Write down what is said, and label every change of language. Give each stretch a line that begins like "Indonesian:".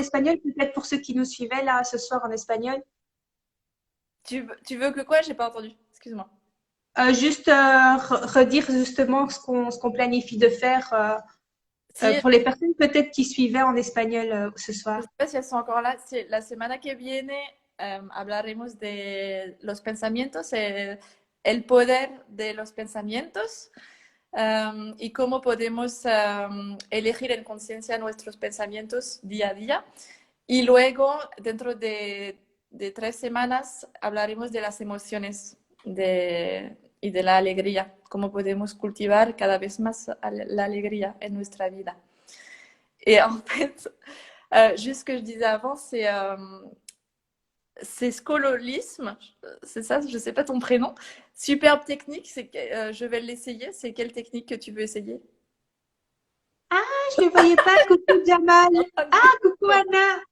French: espagnol, peut-être pour ceux qui nous suivaient là ce soir en espagnol. tu veux que quoi? J'ai pas entendu. Excuse-moi. Juste redire justement ce qu'on planifie de faire Si, pour les personnes peut-être qui suivaient en espagnol ce je soir. sais pas si elles sont encore là.
Spanish: La semana que viene hablaremos de los pensamientos, el poder de los pensamientos y cómo podemos elegir en conciencia nuestros pensamientos día a día. Y luego, dentro de 3 semanas, hablaremos de las emociones y de la alegría, cómo podemos cultivar cada vez más la alegría en nuestra vida.
French: Et en fait, juste ce que je disais avant, c'est scololisme, c'est ça, je ne sais pas ton prénom. Superbe technique, je vais l'essayer. C'est quelle technique que tu veux essayer? Je ne voyais pas. Coucou Jamal. Ah, coucou Anna.